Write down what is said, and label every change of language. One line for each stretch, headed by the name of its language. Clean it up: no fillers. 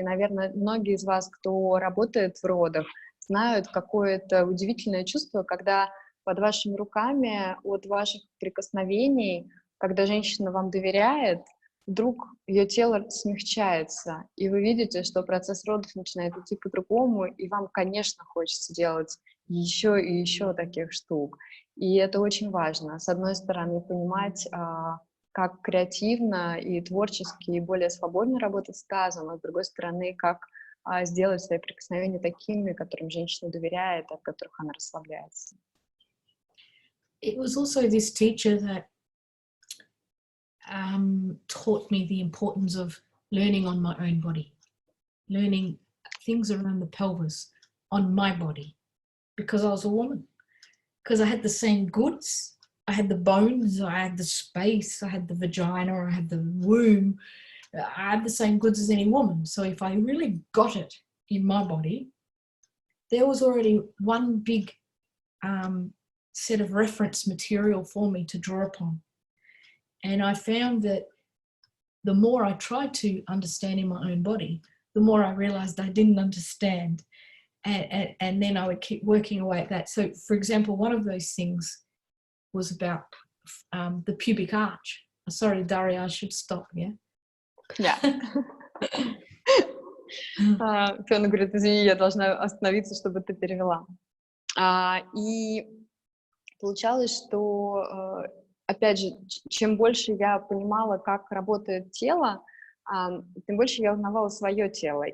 Russian: И, наверное, многие из вас, кто работает в родах, знают, какое это удивительное чувство, когда под вашими руками, от ваших прикосновений, когда женщина вам доверяет, вдруг ее тело смягчается, и вы видите, что процесс родов начинает идти по-другому, и вам, конечно, хочется делать еще и еще таких штук. И это очень важно. С одной стороны, понимать, как креативно и творчески, и более свободно работать с тазом, а с другой стороны, как сделать свои прикосновения такими, которым женщина доверяет, от которых она расслабляется.
English: It was also this teacher that taught me the importance of learning on my own body, learning things around the pelvis on my body, because I was a woman, because I had the same goods. I had the bones, I had the space, I had the vagina, I had the womb. I had the same goods as any woman. So if I really got it in my body, there was already one big set of reference material for me to draw upon. And I found that the more I tried to understand in my own body, the more I realized I didn't understand. And then I would keep working away at that. So, for example, one of those things was about the pubic arch. Sorry, Daria, I should stop, yeah? Yeah.
Russian: Фиона говорит, извини, я должна остановиться, чтобы ты перевела. И получалось, что, опять же, чем больше я понимала, как работает тело, тем больше я узнавала свое тело.